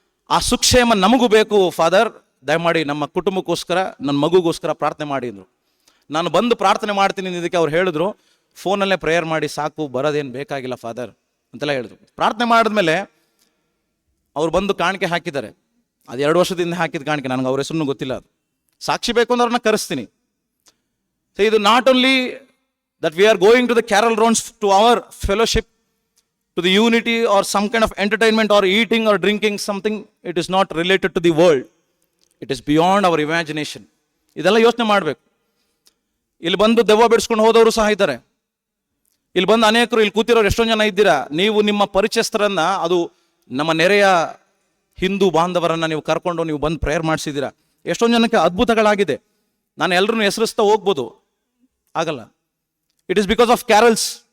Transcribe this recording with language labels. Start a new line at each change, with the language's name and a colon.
Kannada: ಆ ಸುಕ್ಷೇಮ ನಮಗೂ ಬೇಕು ಫಾದರ್, ದಯಮಾಡಿ ನಮ್ಮ ಕುಟುಂಬಕ್ಕೋಸ್ಕರ, ನನ್ನ ಮಗುಗೋಸ್ಕರ ಪ್ರಾರ್ಥನೆ ಮಾಡಿ ಅಂದರು. ನಾನು ಬಂದು ಪ್ರಾರ್ಥನೆ ಮಾಡ್ತೀನಿ ಇದಕ್ಕೆ ಅವ್ರು ಹೇಳಿದ್ರು, ಫೋನಲ್ಲೇ ಪ್ರೇಯರ್ ಮಾಡಿ ಸಾಕು, ಬರೋದೇನು ಬೇಕಾಗಿಲ್ಲ ಫಾದರ್ ಅಂತೆಲ್ಲ ಹೇಳಿದ್ರು. ಪ್ರಾರ್ಥನೆ ಮಾಡಿದ್ಮೇಲೆ ಅವ್ರು ಬಂದು ಕಾಣಿಕೆ ಹಾಕಿದ್ದಾರೆ. ಅದು 2 ವರ್ಷದಿಂದ ಹಾಕಿದ ಕಾಣಿಕೆ, ನನಗೆ ಅವ್ರ ಹೆಸರು ಗೊತ್ತಿಲ್ಲ. ಅದು ಸಾಕ್ಷಿ ಬೇಕು ಅಂದ್ರೆ ಅವ್ರನ್ನ ಕರೆಸ್ತೀನಿ.
English: so
Kannada: ಇದು
English: Not only that we are going to the carol rounds to our fellowship, to the unity or some kind of entertainment or eating or drinking something. It is not related to the world. It is beyond our imagination.
Kannada: ಇದೆಲ್ಲ ಯೋಚನೆ ಮಾಡಬೇಕು. ಇಲ್ಲಿ ಬಂದು ದೆವ್ವ ಬಿಡಿಸ್ಕೊಂಡು ಹೋದವರು ಸಹ ಇದ್ದಾರೆ. ಇಲ್ಲಿ ಬಂದು ಅನೇಕರು, ಇಲ್ಲಿ ಕೂತಿರೋರು ಎಷ್ಟೊಂದು ಜನ ಇದ್ದೀರಾ. ನೀವು ನಿಮ್ಮ ಪರಿಚಯಸ್ಥರನ್ನ, ಅದು ನಮ್ಮ ನೆರೆಯ ಹಿಂದೂ ಬಾಂಧವರನ್ನ ನೀವು ಕರ್ಕೊಂಡು ನೀವು ಬಂದು ಪ್ರೇಯರ್ ಮಾಡಿಸಿದ್ದೀರಾ. ಎಷ್ಟೊಂದು ಜನಕ್ಕೆ ಅದ್ಭುತಗಳಾಗಿದೆ. ನಾನು ಎಲ್ಲರನ್ನೂ ಹೆಸರಿಸ್ತಾ ಹೋಗ್ಬೋದು, ಆಗಲ್ಲ.
English: It is because of carols.